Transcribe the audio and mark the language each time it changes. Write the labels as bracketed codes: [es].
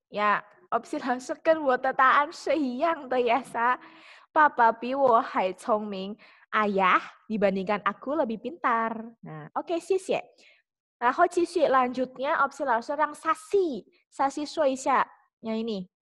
[zh] Ya, opsi 老师跟我的答案是一样的ya, Sa. 爸爸比我还聪明。 [id] Ayah dibandingkan aku lebih pintar. [zh] Nah, oke, 谢谢。然后继续 lanjutnya opsi 老师让 Sasi 说一下 [id] yang ini.